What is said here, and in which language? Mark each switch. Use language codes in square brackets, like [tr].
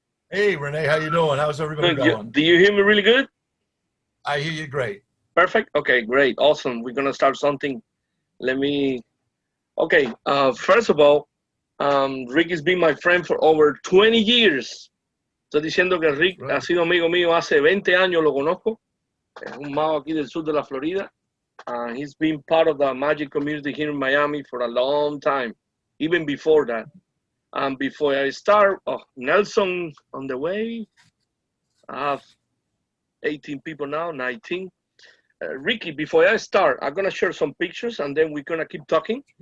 [en] Hey, Renee, how you doing? How's everybody going? Do you hear me really good? I hear you great. Perfect. Okay, great, awesome. We're gonna start something. Okay. First of all, Ricky's been my friend for over 20 years. [es] Estoy diciendo que Rick ha sido amigo mío hace 20 años. Lo conozco. Es un mago aquí del sur de la Florida. [en] He's been part of the magic community here in Miami for a long time, even before that. Before I start, Nelson on the way. I have 18 people now, 19. Ricky, before I start, I'm gonna share some pictures and then we're gonna keep talking.